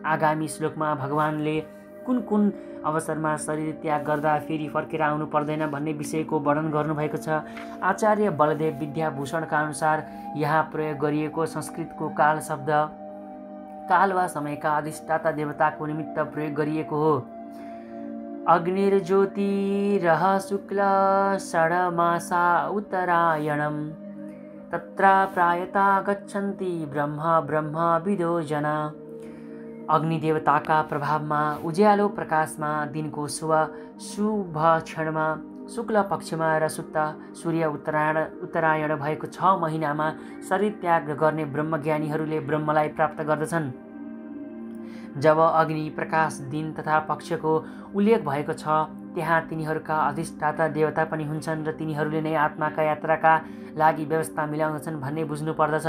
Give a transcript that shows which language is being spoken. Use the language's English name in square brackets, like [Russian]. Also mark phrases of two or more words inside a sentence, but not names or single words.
[Nepali] आगामी श्लोकमा भगवानले कुन कुन अवसरमा शरीर त्याग गर्दा फेरि फर्केर आउनु पर्दैन भन्ने विषयको वर्णन गर्नुभएको छ। आचार्य बलदेव विद्याभूषणका अनुसार यहाँ प्रयोग गरिएको संस्कृतको काल शब्द काल वा समयका अधिष्ठाता देवताको निमित्त प्रयोग गरिएको हो। [Sanskrit] अग्निर्ज्योतिरः शुक्ल षड्मासा उत्तरायणम् तत्र प्रायता गच्छन्ति ब्रह्मविदो जना। [Nepali] अग्निदेवताका प्रभावमा उज्यालो प्रकाशमा दिनको शुभ क्षणमा शुक्ल पक्षमा र सुप्त सूर्य उत्तरायण भएको 6 महिनामा शरीर त्याग गर्ने ब्रह्मज्ञानीहरूले ब्रह्मलाई प्राप्त गर्दछन्। जब अग्नि प्रकाश दिन तथा पक्षको उल्लेख भएको छ त्यहाँ तिनीहरूका अधिष्ठाता देवता पनि हुन्छन् र तिनीहरूले नै आत्माका यात्राका लागि व्यवस्था मिलाउँदछन् भन्ने बुझ्नु पर्दछ।